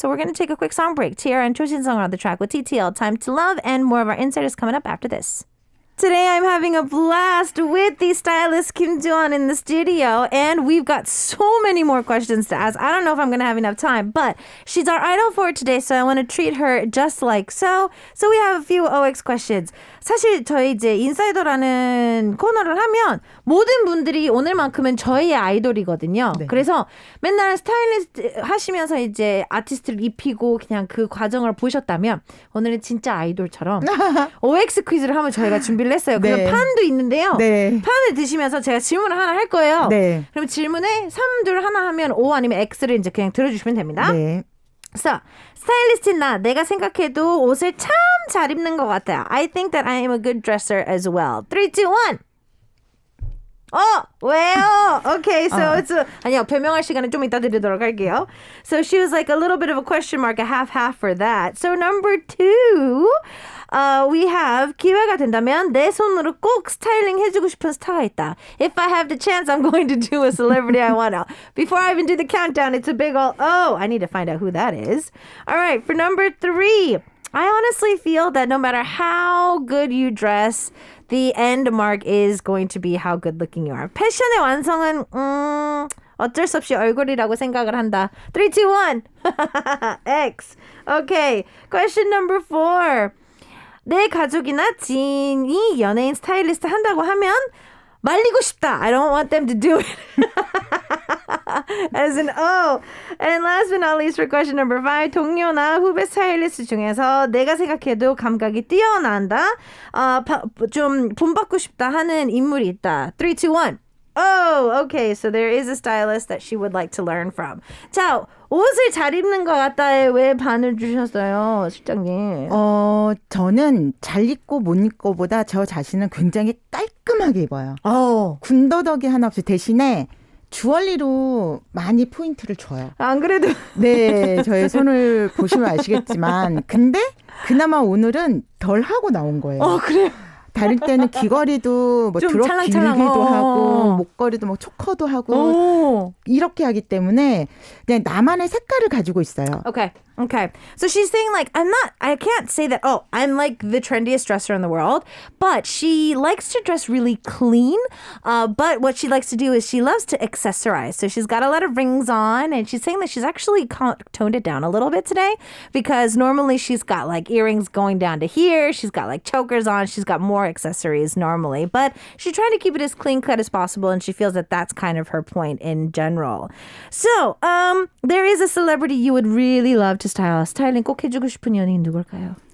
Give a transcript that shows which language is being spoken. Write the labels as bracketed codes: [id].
[en] So we're going to take a quick song break. Tiara and Cho Shin-sung are on the track with TTL, Time to Love, and more of our insiders coming up after this. Today I'm having a blast with the stylist Kim Jo-an in the studio, and we've got so many more questions to ask. I don't know if I'm going to have enough time, but she's our idol for today, so I want to treat her just like so. So we have a few OX questions. [ko] 사실 저희 이제 인사이더라는 코너를 하면 모든 분들이 오늘만큼은 저희의 아이돌이거든요. 네. 그래서 맨날 스타일리스트 하시면서 이제 아티스트를 입히고 그냥 그 과정을 보셨다면 오늘은 진짜 아이돌처럼 OX 퀴즈를 한번 저희가 준비를 했어요. 그래서 네. 판도 있는데요. 네. 판을 드시면서 제가 질문을 하나 할 거예요. 네. 그럼 질문에 3, 2, 하나 하면 O 아니면 X를 이제 그냥 들어주시면 됩니다. 네. So, 스타일리스트인 나 내가 생각해도 옷을 참 잘 입는 것 같아요. [en] I think that I am a good dresser as well. 3, 2, 1. [ko] 왜요? [en] Okay, so it's a [ko] 아니요, 변명할 시간은 좀 이따 드리도록 할게요. [en] So she was like a little bit of a question mark, a half for that. So number 2, we have [ko] 기회가 된다면 내 손으로 꼭 스타일링 해주고 싶은 스타가 있다. [en] If I have the chance, I'm going to do a celebrity I want to. Before I even do the countdown, it's a big old, I need to find out who that is. All right, for number 3, I honestly feel that no matter how good you dress, the end mark is going to be how good looking you are. [ko] 패션의 완성은 어쩔 수 없이 얼굴이라고 생각을 한다. [en] 3, 2, 1. X. Okay. Question number 4. [ko] 내 가족이나 지인이 연예인 스타일리스트 한다고 하면 말리고 싶다. [en] I don't want them to do it. As an O. And last but not least for question number 5. [ko] 동료나 후배 스타일리스트 중에서 내가 생각해도 감각이 뛰어난다. 좀 본받고 싶다 하는 인물이 있다. [en] 3, 2, 1. Oh, okay. So there is a stylist that she would like to learn from. [ko] 자, 옷을 잘 입는 것 같다에 왜 반을 주셨어요, 실장님? 저는 잘 입고 못 입고보다 저 자신은 굉장히 깔끔하게 입어요. 군더더기 하나 없이 대신에 주얼리로 많이 포인트를 줘요. 안 그래도 네, 저의 손을 보시면 아시겠지만 근데 그나마 오늘은 덜 하고 나온 거예요. 그래요? 다를 때는 귀걸이도 뭐 좀 드롭 찰랑찰랑, 길기도 하고 목걸이도 뭐 초커도 하고 이렇게 하기 때문에 그냥 나만의 색깔을 가지고 있어요. [en] Okay. So she's saying like, I can't say that, I'm like the trendiest dresser in the world, but she likes to dress really clean. But what she likes to do is she loves to accessorize. So she's got a lot of rings on, and she's saying that she's actually toned it down a little bit today because normally she's got like earrings going down to here. She's got like chokers on. She's got more accessories normally, but she's trying to keep it as clean cut as possible. And she feels that that's kind of her point in general. So, there is a celebrity you would really love to style. [ko] 스타일링 꼭 해주고 싶은 연예인 누굴까요?